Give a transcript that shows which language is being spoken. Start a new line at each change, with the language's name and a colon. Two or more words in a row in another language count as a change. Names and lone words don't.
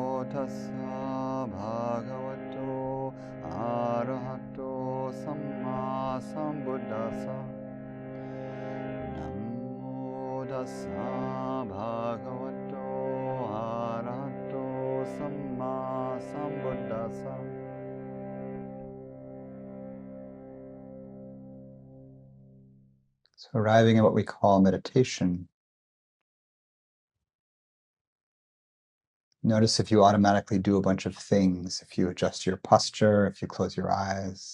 Pali: tassa bhagavato arahato sammāsambuddhasa. Namo tassa bhagavato arahato sammāsambuddhasa.
English: So arriving at what we call meditation, notice if you automatically do a bunch of things, if you adjust your posture, if you close your eyes.